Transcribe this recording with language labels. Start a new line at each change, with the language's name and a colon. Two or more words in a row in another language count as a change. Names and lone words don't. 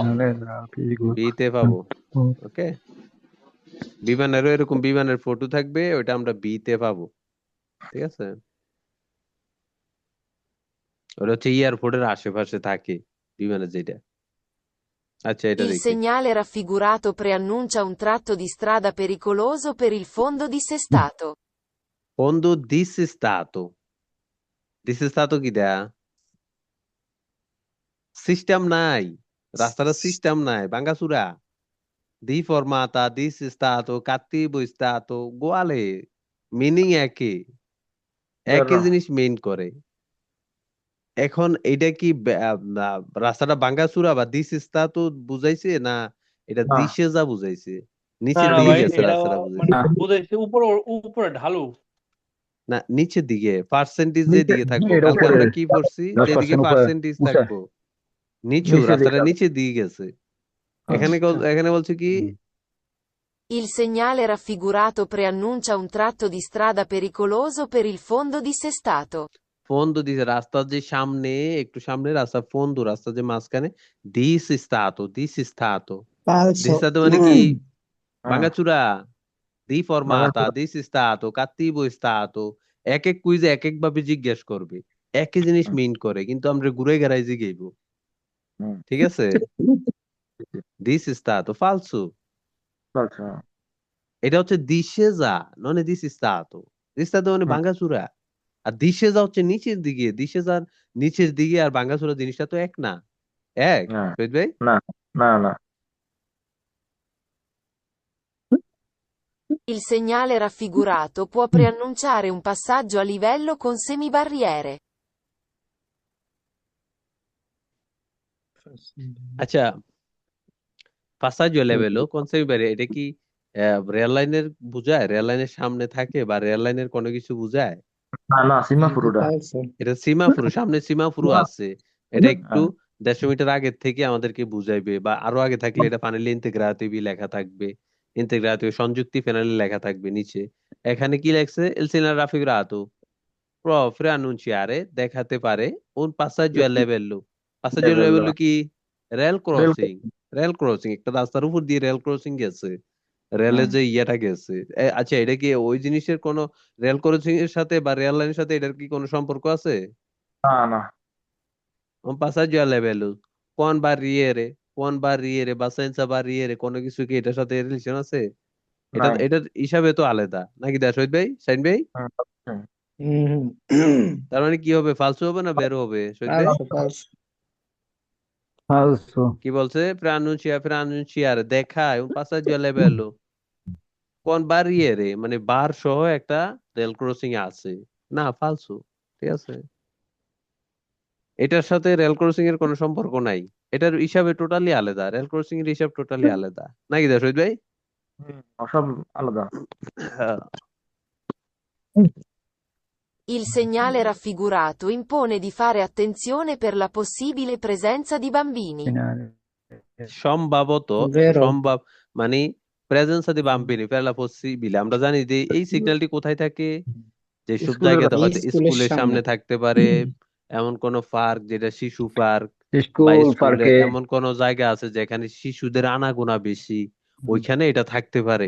Bangla: বিতে পাবো, ওকে। বিমানেরও এরকম বিমানের ফটো থাকবে, ওইটা আমরা বিতে পাবো, ঠিক আছে। ওটা হচ্ছে এয়ারপোর্টের আশেপাশে থাকে বিমানের যেটা। আচ্ছা, এটা
Italian: Il
Bangla: দেখি।
Italian: segnale raffigurato preannuncia un tratto di strada pericoloso per il fondo dissestato. Fondo dissestato, dissestato
Bangla: কি দেয়া? সিস্টেম নাই, রাস্তার সিস্টেম নাই, ভাঙাচুরা, ডিফরমাতা,
Italian: dissestato, cattivo stato,
Bangla: গোয়ালে, মিনিং একই, একই জিনিস মেইন করে। এখন এটা কি রাস্তাটা ভাঙাচুরা বা dissestato বুঝাইছে, না এটা না দিশে যা বুঝাইছে, না নিচের না দিকে ভাই, গেছে এটা রাস্তাটা মানে বুঝাইছে? বুঝাইছে উপরে, উপরে ঢালু। না, নিচের দিকে পার্সেন্টেজ যেদিকে থাকবো, এটা কালকে উপরে, আমরা কি পড়ছি, 10% যেদিকে উপরে, পার্সেন্টেজ উঁচা, থাকবো, নিচু, নিচের দিকে রাস্তাটা যাবে। নিচের দিকে গেছে। এখানে এখানে বলছে কি?
Italian: Il segnale raffigurato preannuncia un tratto di strada pericoloso per il fondo dissestato.
Bangla: ফোন্দো দিছে, রাস্তার যে সামনে, একটু সামনে রাস্তা, ফোন্দো, রাস্তার যে মাঝখানে, দিস স্থাতো, দিস স্থাতো,
Italian: Falso.
Bangla: দিস স্থাতো মানে কি? হ্যাঁ, ভাঙাচুরা, দি ফরমাতা, ভাঙাচোরা। দিস স্থাতো,
Italian: cattivo stato,
Bangla: এক এক কুইজে এক এক ভাবে জিজ্ঞেস করবে, একই জিনিস হুম, মিন করে, কিন্তু আমরা ঘুরে গেড়াই জিগাইবো, হুম, ঠিক আছে। দিস স্থাতো ফালসু, চলছে। এটা হচ্ছে দিশে যা, ননে দিস স্থাতো, দিস স্থাতো মানে হুম, ভাঙাচুরা, আর দিশে যা হচ্ছে নিচের দিকে, দিশে যা নিচের দিকে, আর ভাঙাচুরা জিনিসটা তো এক না। এক, না শহীদ ভাই? না না না
Italian: Il segnale raffigurato può preannunciare un passaggio a livello con semibarriere.
Bangla: আচ্ছা, পাসাজো লেভেলও কনসেপ্ট, এটা কি রেল লাইনের বুঝায়? রেল লাইনের সামনে থাকে বা রেল লাইনের কোনো কিছু বুঝায়? না না সিমাফুরুটা।
Italian: Falso.
Bangla: এটা সীমাফুরু, সামনে সীমাফুরু আছে, এটা একটু হ্যাঁ, 150 মিটার আগের থেকে আমাদেরকে বুঝাইবে, বা আরো আগে থাকলে এটা ফাইনালি ইন্তেগ্রাতিভি লেখা থাকবে, ইন্তেগ্রাতিভি সংযুক্তি ফাইনালি লেখা থাকবে নিচে। এখানে কি লেখছে?
Italian: il segnale raffigurato
Bangla: প্রফরে আনুnciare, দেখাতে পারে,
Italian: un passaggio a livello, passaggio a
Bangla: লেভেল livello কি? রেল রেল। ক্রসিং, রেল ক্রসিং, একটা রাস্তার উপর দিয়ে রেল ক্রসিং গেছে, রেলের হুম, যে ইয়েটা গেছে। আচ্ছা, এটা কি ওই জিনিসের কোনো, রেল ক্রসিং এর সাথে বা রেল লাইনের সাথে এটার কি কোনো সম্পর্ক আছে? না না
Italian: un passaggio a livello, con barriere, con barriere
Bangla: বা
Italian: senza barriere,
Bangla: কোনো কিছু কি এটার সাথে রিলেশন আছে? এটা নাই। এটার হিসাবে তো আলাদা নাকি, দা শহীদ ভাই, সাইন ভাই? হুম, হুম, হুম তার মানে কি হবে, ফালসু হবে না বেরো হবে শহীদ ভাই?
Italian: falso falso falso,
Bangla: কি বলছে? প্রনাউন্সিয়ার দেখা
Italian: un passaggio a livello con barriere,
Bangla: মানে বার সহ একটা রেল ক্রসিং আছে না, ফালসু। ঠিক আছে, এটার সাথে রেল ক্রসিং এর কোনো সম্পর্ক নাই। এটার হিসাবে টোটালি আলাদা, রেল ক্রসিং এর হিসাব টোটালি আলাদা, নাকি দা শহীদ ভাই? সব আলাদা। হ্যাঁ।
Italian: Il segnale raffigurato impone di fare attenzione per la possibile presenza di bambini. finale.
Bangla: সম্ভবত,
Italian: vero
Bangla: সম্ভব মানে
Italian: presenza di bambini pela possibile,
Bangla: আমরা জানি যে এই সিগন্যালটি কোথায় থাকে, যে সব স্কুলের জায়গাতে এই হয়তো স্কুলের স্কুলের সামনে সামনে থাকতে পারে, এমন কোন পার্ক যেটা শিশু পার্ক, বা
English: School
Bangla: স্কুলে
Spanish: parque.
Bangla: এমন কোন জায়গা আছে যেখানে শিশুদের আনাগোনা বেশি, ওইখানে এটা থাকতে পারে।